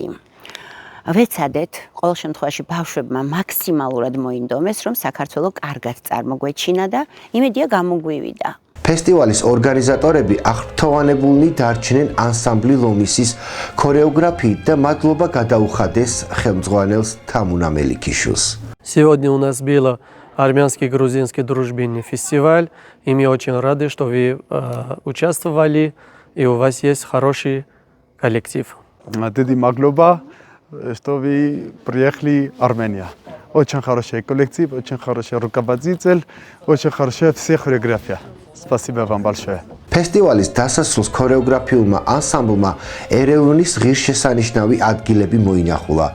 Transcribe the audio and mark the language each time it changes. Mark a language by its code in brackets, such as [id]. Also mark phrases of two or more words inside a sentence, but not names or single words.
[ka] ვეცადეთ, ყოველ შემთხვევაში ბავშვებმა მაქსიმალურად მოინდომეს, რომ საქართველო კარგად წარმოგვეჩინა და იმედია გამოგვივიდა. ფესტივალის ორგანიზატორები აღფრთოვანებულნი დარჩნენ ანსამბლი ლომისის ქორეოგრაფიით და მადლობა გადაუხადეს ხელმძღვანელს Тамуна Меликишვილს. [ru] Сегодня у нас было армянский грузинский дружбинный фестиваль, и мы очень рады, что вы участвовали, и у вас есть хороший коллектив. [ka] დიდი მადლობა, [ru] что вы приехали в Армению. Очень хороший коллектив, очень хороший руководитель, очень хорошая вся хореография. Спасибо вам большое. [ka] ფესტივალის დასასრულს ქორეოგრაფიულმა ანსამბლმა ერევნის ღირსშესანიშნავი ადგილები მოინახულა.